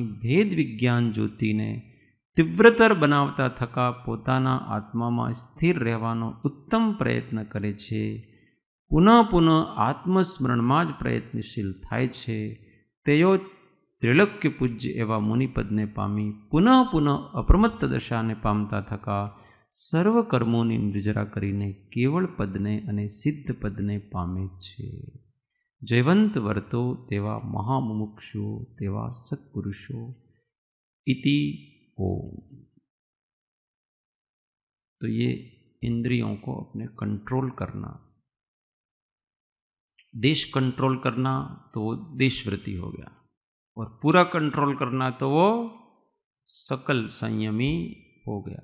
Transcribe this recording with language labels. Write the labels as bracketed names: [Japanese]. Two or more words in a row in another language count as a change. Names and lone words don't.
[Gujarati] ભેદ વિજ્ઞાન જ્યોતિને તીવ્રતર બનાવતા થકા પોતાના આત્મામાં સ્થિર રહેવાનો ઉત્તમ પ્રયત્ન કરે છે, પુનઃ પુનઃ આત્મસ્મરણમાં જ પ્રયત્નશીલ થાય છે, તેઓ ત્રિલોક્ય પૂજ્ય એવા મુનિપદને પામી પુનઃ પુનઃ અપ્રમત્ત દશાને પામતા થકા સર્વ કર્મોની નિર્જરા કરીને કેવળ પદને અને સિદ્ધ પદને પામે છે. જયવંત વર્તો તેવા મહામુમુક્ષુઓ, તેવા સત્પુરુષો. [Sanskrit] इति ओम. [Hindi] तो ये इंद्रियों को अपने कंट्रोल करना, देश कंट्रोल करना तो वो देशवृत्ति हो गया, और पूरा कंट्रोल करना तो वो सकल संयमी हो गया.